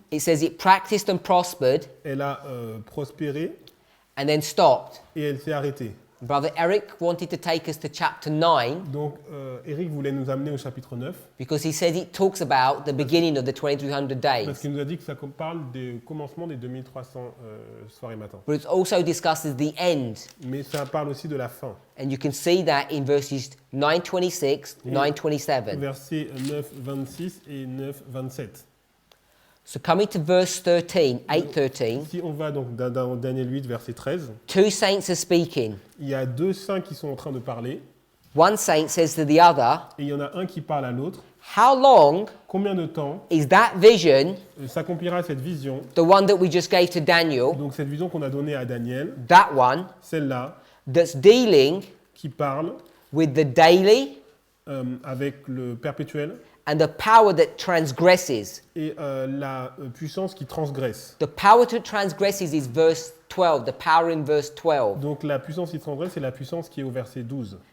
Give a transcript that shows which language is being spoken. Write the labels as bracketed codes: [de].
[en] it says it practiced and prospered [fr] elle a prospéré [en] and then stopped. [fr] et elle s'est arrêtée. [en] Brother Eric wanted to take us to chapter 9 [fr] Donc Eric voulait nous amener au chapitre 9 [en] because he said it talks about the beginning of the 2300 [fr] parce [en] days. [fr] qu'il nous a dit que ça parle du commencement des 2300 soirées matin. [en] But it also discusses the end. [fr] Mais ça parle aussi de la fin. [en] And you can see that in verses 9:26, 9:27. [fr] Versets 9, 26 et 9, 27. [en] So coming to verse 13, 8:13, [fr] Si on va donc dans Daniel 8, verset 13, [en] two saints are speaking. [fr] il y a deux saints qui sont en train de parler [en] One saint says to the other, [fr] et il y en a un qui parle à l'autre. [en] "How long [fr] Combien de temps [en] is that vision, [fr] s'accomplira cette vision? [en] the one that we just gave to Daniel, [fr] Donc cette vision qu'on a donnée à Daniel, [en] that one, [fr] celle-là, [en] that's dealing [fr] qui parle [en] with the daily [fr] avec le perpétuel [en] and the power that transgresses?" [fr] et la puissance qui transgresse. [en] The power to transgresses is verse 12, the power in verse 12. [fr] Donc la puissance qui transgresse, c'est la puissance qui est au verset 12.